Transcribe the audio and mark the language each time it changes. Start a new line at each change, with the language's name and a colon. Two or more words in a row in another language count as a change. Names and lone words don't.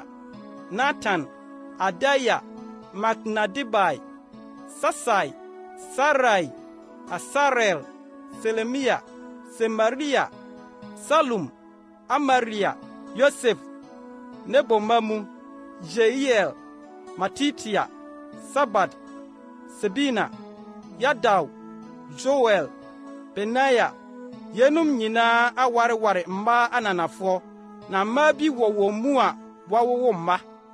Akan: Nathan, Adaya, Maknadibai, Sasai, Sarai, Asarel, Selemia, Semaria, Salum, Amaria, Yosef, Nebomamu, Jeiel, Matitia, Sabad, Sebina, Yadaw, Joel, Benaya. Yenum nyinaa awareware mmaa ananafoɔ, na mmaa bi wɔ wɔn mu a wɔawowo mma.